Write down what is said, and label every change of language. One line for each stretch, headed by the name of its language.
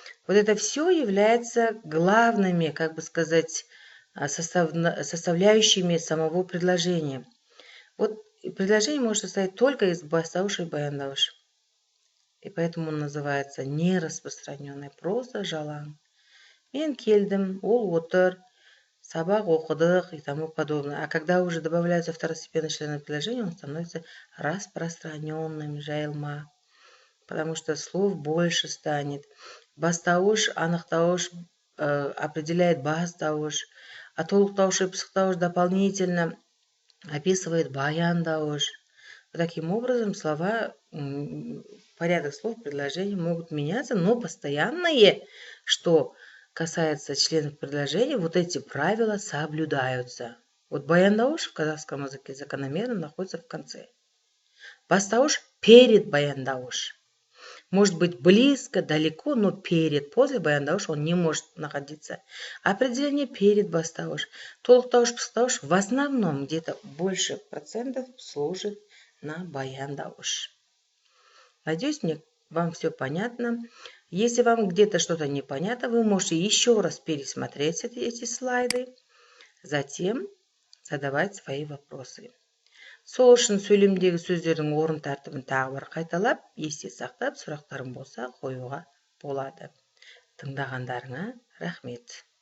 Russian: Вот это все является главными, как бы сказать, составляющими самого предложения. Вот предложение может состоять только из бастауша и баяндауш. И поэтому он называется нераспространенной проза жалаң.
Kazakh: Мен келдім, ол отыр, сабақ оқыдық
Russian: и тому подобное. А когда уже добавляются второстепенные члены предложения, он становится распространенным, жайылма. Потому что слов больше станет. Бастауш, анықтауш определяет бастауш, а толықтауш и пысықтауш дополнительно описывает баяндауш. Таким образом, слова, порядок слов, предложений могут меняться, но постоянные, что касается членов предложения, вот эти правила соблюдаются. Вот баяндауш в казахском языке закономерно находится в конце. Бастауыш перед баяндауыш. Может быть близко, далеко, но перед, после баяндауыш он не может находиться. Определение перед бастауыш. Толықтауыш, пысықтауыш в основном где-то больше процентов служит на баяндауыш. Надеюсь, вам все понятно. Если вам где-то что-то непонятно, вы можете еще раз пересмотреть эти слайды, затем задавать свои вопросы.
Kazakh: Сол үшін сөйлемдегі сөздердің орын тәртібін тағы бір қайталап, есте сақтап, сұрақтарың болса қоюға болады. Тыңдағандарыңа рахмет.